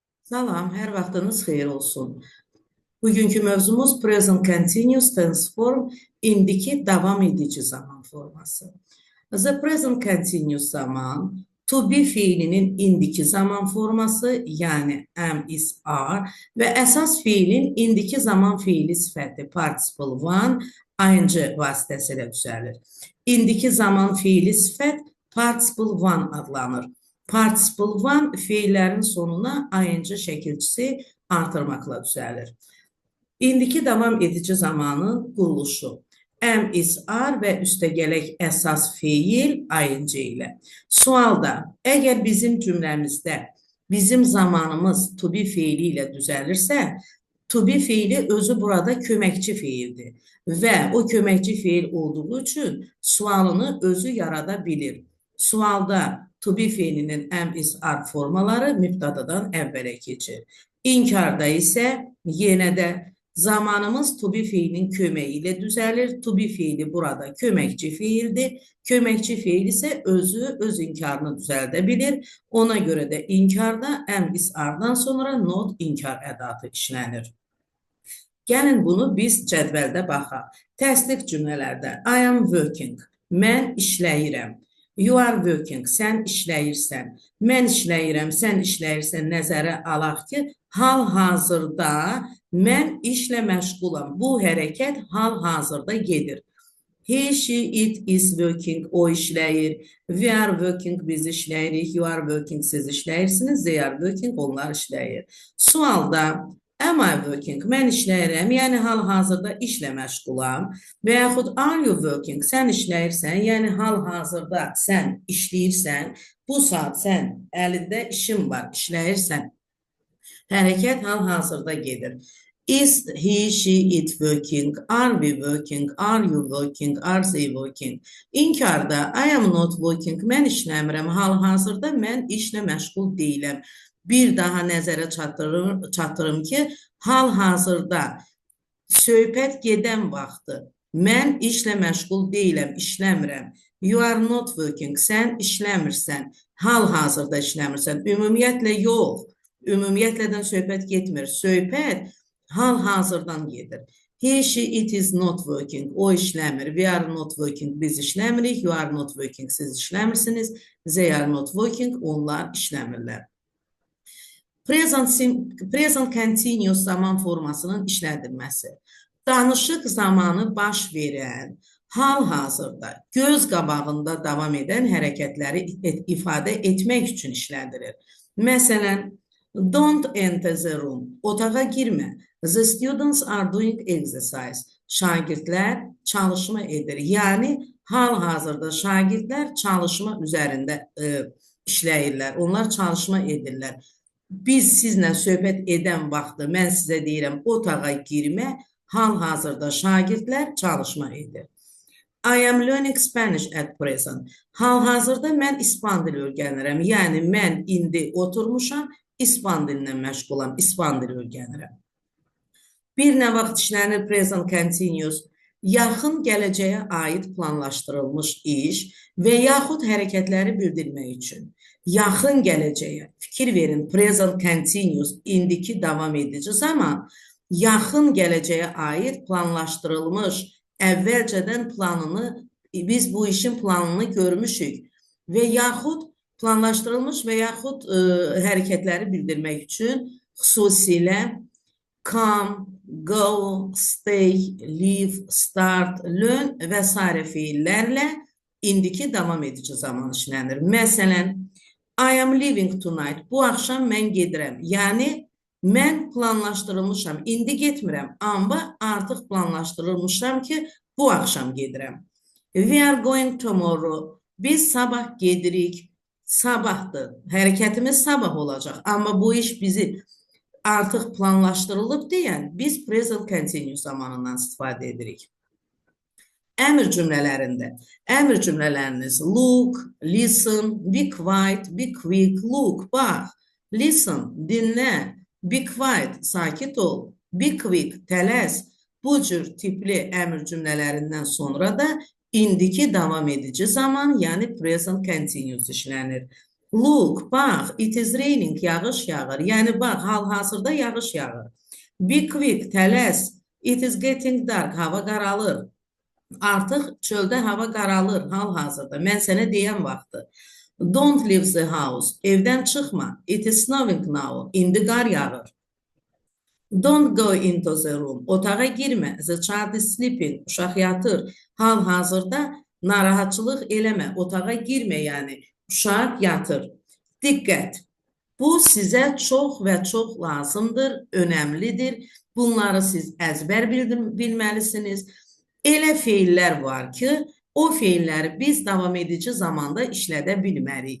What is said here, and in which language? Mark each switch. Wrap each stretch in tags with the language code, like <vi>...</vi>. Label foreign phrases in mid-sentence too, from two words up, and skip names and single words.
<az>Salam, hər vaxtınız xeyir olsun. Bugünkü mövzumuz</az> <en>present continuous tense form,</en> <az>indiki davam edici zaman forması.</az> <en>The present continuous</en> <az>zaman,</az> <en>to be</en> <az>fiilinin indiki zaman forması, yəni</az> <en>am, is, are</en> <az>və əsas fiilin indiki zaman fiili sifəti</az> <en>participle one,</en> <az>ing vasitəsilə düzəlir. İndiki zaman fiili sifət</az> <en>participle one</en> <az>adlanır.</az> <en>Participle one</en> <az>fiillərin sonuna ing şəkilçisi artırmaqla düzəlir. İndiki davam edici zamanın quruluşu.</az> <en>Am, is, are</en> <az>və üstəgələk əsas fiil ing ilə. Sualda, əgər bizim cümləmizdə bizim zamanımız</az> <en>to be</en> <az>fiili ilə düzəlirsə,</az> <en>to be</en> <az>fiili özü burada köməkçi fiildir və o köməkçi fiil olduğu üçün sualını özü yarada bilir. Sualda</az> <en>to be</en> <az>fiilinin</az> <en>am, is, are</en> <az>formaları mübtadadan əvvələ keçir. İnkarda isə yenə də zamanımız</az> <en>to be</en> <az>fiilinin köməyi ilə düzəlir.</az> <en>To be</en> <az>fiili burada köməkçi fiildir. Köməkçi fiil isə özü öz inkarını düzəldə bilir. Ona görə də inkarda</az> <en>am, is,</en> <az>are-dan sonra not inkar ədatı işlənir. Gəlin bunu biz cədvəldə baxaq. Təsdiq cümlələrdə</az> <en>I am working,</en> <az>mən işləyirəm.</az> <en>You are working,</en> <az>sən işləyirsən. Mən işləyirəm, sən işləyirsən nəzərə alaq ki, hal-hazırda mən işlə məşğulam. Bu hərəkət hal-hazırda gedir.</az> <en>He, she, it is working,</en> <az>o işləyir.</az> <en>We are working,</en> <az>biz işləyirik.</az> <en>You are working,</en> <az>siz işləyirsiniz.</az> <en>They are working,</en> <az>onlar işləyir. Sualda</az> <en>am I working?</en> <az>Mən işləyirəm, yəni hal-hazırda işlə məşğulam. Və yaxud</az> <en>are you working?</en> <az>Sən işləyirsən, yəni hal-hazırda sən işləyirsən. Bu saat sən əlində işin var, işləyirsən. Hərəkət hal-hazırda gedir.</az> <en>Is he, she, it working? Are we working? Are you working? Are they working? İnkarda I am not working.</en> <az>Mən işləmirəm. Hal-hazırda mən işlə məşğul deyiləm. Bir daha nəzərə çatdırım ki, hal-hazırda söhbət gedən vaxtı mən işlə məşğul deyiləm, işləmirəm. You are not working, sən işləmirsən, hal-hazırda işləmirsən. Ümumiyyətlə yox, ümumiyyətlədən söhbət getmir. Söhbət hal-hazırdan gedir.</az> <en>He, she, it is not working,</en> <az>o işləmir.</az> <en>We are not working,</en> <az>biz işləmirik.</az> <en>You are not working,</en> <az>siz işləmirsiniz.</az> <en>They are not working,</en> <az>onlar işləmirlər.</az> <en>Present continuous</en> <az>zaman formasının işlədilməsi. Danışıq zamanı baş verən, hal-hazırda, göz qabağında davam edən hərəkətləri ifadə etmək üçün işlədilir. Məsələn,</az> <en>don't enter the room,</en> <az>otağa girmə.</az> <en>The students are doing exercise.</en> <az>Şagirdlər çalışma edir. Yəni, hal-hazırda şagirdlər çalışma üzərində işləyirlər. Onlar çalışma edirlər. Biz sizlə söhbət edən vaxtı mən sizə deyirəm, otağa girmə, hal-hazırda şagirdlər çalışma edir.</az> <en>I am learning Spanish at present.</en> <az>Hal-hazırda mən İspan dili öyrənirəm. Yəni, mən indi oturmuşam, İspan dilindən məşğulam, İspan dili öyrənirəm. Bir nə vaxt işlənir</az> <en>present continuous,</en> <az>yaxın gələcəyə aid planlaşdırılmış iş və yaxud hərəkətləri bildirmək üçün. Yaxın gələcəyə, fikir verin,</az> <en>present continuous,</en> <az>indiki davam edici zaman, yaxın gələcəyə aid planlaşdırılmış, əvvəlcədən planını, biz bu işin planını görmüşük və yaxud planlaşdırılmış və yaxud hərəkətləri bildirmək üçün xüsusilə</az> <en>come, go, stay, live, start, learn</en> <az>və s. fiillərlə indiki davam edici zaman işlənir. Məsələn,</az> <en>I am leaving tonight.</en> <az>Bu axşam mən gedirəm. Yəni, mən planlaşdırılmışam. İndi getmirəm, amma artıq planlaşdırılmışam ki, bu axşam gedirəm.</az> <en>We are going tomorrow.</en> <az>Biz sabah gedirik. Sabahdır. Hərəkətimiz sabah olacaq. Amma bu iş bizi artıq planlaşdırılıb deyən, biz</az> <en>present continuous</en> <az>zamanından istifadə edirik. Əmr cümlələrində, əmr cümlələriniz</az> <en>look, listen, be quiet, be quick, look, bax, listen, dinlə, be quiet,</en> <az>sakit ol,</az> <en>be quick,</en> <az>tələs. Bu cür tipli əmr cümlələrindən sonra da indiki davam edici zaman, yəni</az> <en>present continuous</en> <az>işlənir.</az> <en>Look, bax, it is raining,</en> <az>yağış yağır. Yəni, bax, hal-hazırda yağış yağır.</az> <en>Be quick, tələs. It is getting dark,</en> <az>hava qaralır. Artıq çöldə hava qaralır hal-hazırda. Mən sənə deyən vaxtı.</az> <en>Don't leave the house.</en> <az>Evdən çıxma.</az> <en>It is snowing now.</en> <az>İndi qar yağır.</az> <en>Don't go into the room.</en> <az>Otağa girmə.</az> <en>The child is sleeping.</en> <az>Uşaq yatır. Hal-hazırda narahatçılıq eləmə. Otağa girmə, yəni. Uşaq yatır. Diqqət. Bu sizə çox və çox lazımdır, önəmlidir. Bunları siz əzbər bilməlisiniz. Elə feillər var ki, o feilləri biz davam edici zamanda işlədə bilmərik.</az>